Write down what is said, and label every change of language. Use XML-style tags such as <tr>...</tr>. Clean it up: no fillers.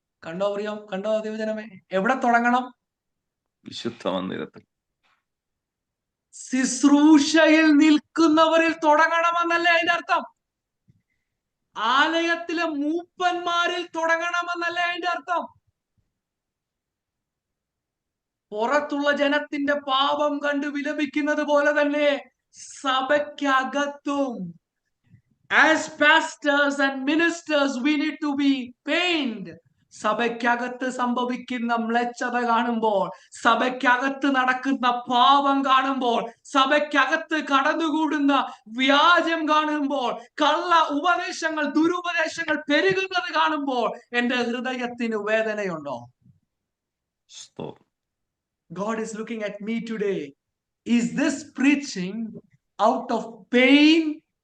<ml>കണ്ടോ പ്രിയം? കണ്ടോ ദൈവജനമേ? എവിടെ തുടങ്ങണം? വിശുദ്ധ മന്ദിരത്തിൽ. ശുശ്രൂഷയിൽ നിൽക്കുന്നവരിൽ തുടങ്ങണമെന്നല്ലേ അതിന്റെ അർത്ഥം? ആലയത്തിലെ മൂപ്പന്മാരിൽ തുടങ്ങണമെന്നല്ലേ അതിന്റെ അർത്ഥം? പുറത്തുള്ള ജനത്തിന്റെ പാപം കണ്ട് വിലപിക്കുന്നത് പോലെ തന്നെ സഭയ്ക്കകത്തും</ml> <en>as pastors and ministers we need to be pained.</en> <ml>സഭയ്ക്കകത്ത് സംഭവിക്കുന്ന മ്ലേച്ഛത കാണുമ്പോൾ, സഭയ്ക്കകത്ത് നടക്കുന്ന പാപം കാണുമ്പോൾ, സഭയ്ക്കകത്ത് കടന്നുകൂടുന്ന വ്യാജം കാണുമ്പോൾ, കള്ള ഉപദേശങ്ങൾ, ദുരുപദേശങ്ങൾ പെരുകുന്നത് കാണുമ്പോൾ എന്റെ ഹൃദയത്തിന് വേദനയുണ്ടോ?</ml> <en>God is looking at me today. Is this preaching out of pain?</en>